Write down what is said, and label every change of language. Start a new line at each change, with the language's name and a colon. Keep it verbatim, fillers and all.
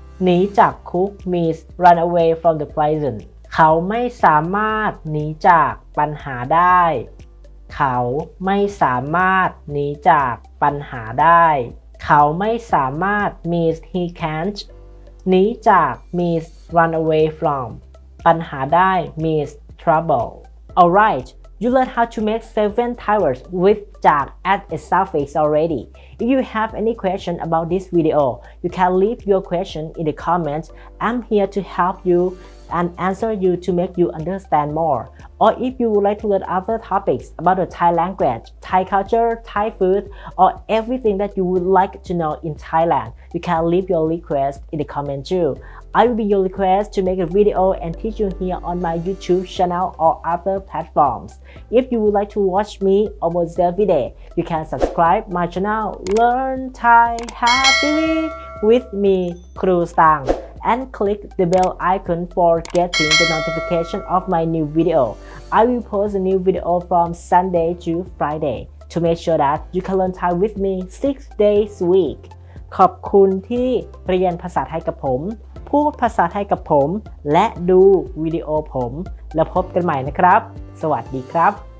Thai: หนีจากคุก
English: means run away from the prison.
Thai: เขาไม่สามารถหนีจากปัญหาได้ เขาไม่สามารถหนีจากปัญหาได้ เขาไม่สามารถ
English: means he can't. หนีจาก means run away from. ปัญหาได้ means trouble. Alright, you learned how to make seven Thai words with จาก at a suffix already. If you have any question about this video, you can leave your question in the comments. I'm here to help you and answer you to make you understand more. Or if you would like to learn other topics about the Thai language, Thai culture, Thai food, or everything that you would like to know in Thailand, you can leave your request in the comment too. I will be your request to make a video and teach you here on my YouTube channel or other platforms. If you would like to watch me almost every day, you can subscribe my channel Learn Thai Happily with me, ครูสตางค์ and click the bell icon for getting the notification of my new video. I will post a new video from Sunday to Friday to make sure that you can learn Thai with me six days a week.
Thai: ขอบคุณที่เรียนภาษาไทยกับผม พูดภาษาไทยกับผม และดูวิดีโอผม แล้วพบกันใหม่นะครับ สวัสดีครับ